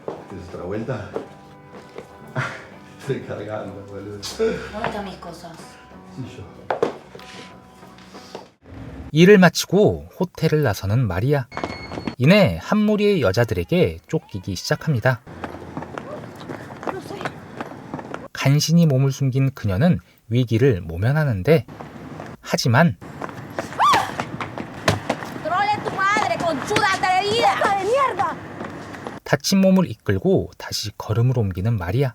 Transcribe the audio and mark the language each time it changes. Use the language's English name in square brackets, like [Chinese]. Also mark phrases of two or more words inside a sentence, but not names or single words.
[Spanish] ¿Quieres otra vuelta? Estoy cargando, boludo. ¿Dónde están mis cosas? Sí, yo. [Korean] 일을 마치고 호텔을 나서는 마리아. 이내 한 무리의 여자들에게 쫓기기 시작합니다. 간신히 몸을 숨긴 그녀는 위기를 모면하는데, 하지만 다친 몸을 이끌고 다시 걸음을 옮기는 마리아.